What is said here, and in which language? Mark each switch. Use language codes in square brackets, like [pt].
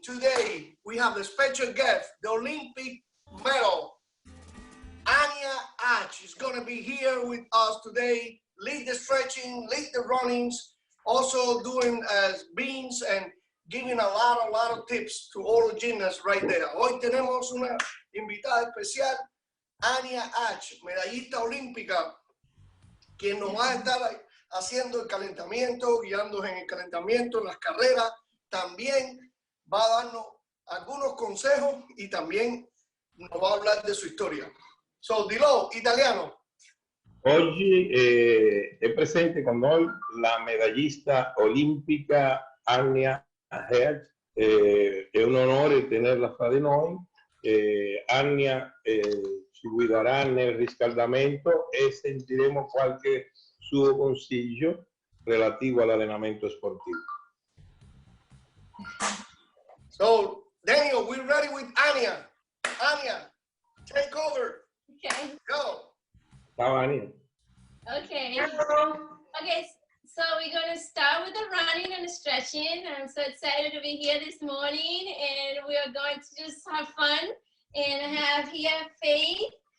[en] Today we have a special guest, the Olympic medal. Annia Hatch is going to be here with us today, lead the stretching, lead the runnings, also doing beans and giving a lot of tips to all the gymnasts right there. [es] Hoy tenemos una invitada especial, Annia Hatch, medallista olímpica, quien nos va a estar haciendo el calentamiento, guiándonos en el calentamiento, en las carreras. También va a darnos algunos consejos y también nos va a hablar de su historia. So, Dilo, italiano. [it] Oggi è presente con noi la medallista olimpica Annia Hatch. È un onore tenerla fra di noi. Annia ci guiderà nel riscaldamento e sentiremo qualche suo consiglio relativo all'allenamento sportivo. [en] So, Daniel, we're ready with Annia. Annia, take over. Okay. Go. [it] Ciao Annia. [en] Okay. Hello. Okay, so we're going to start with the running and the stretching. I'm so excited to be here this morning, and we are going to just have fun and have here Faith.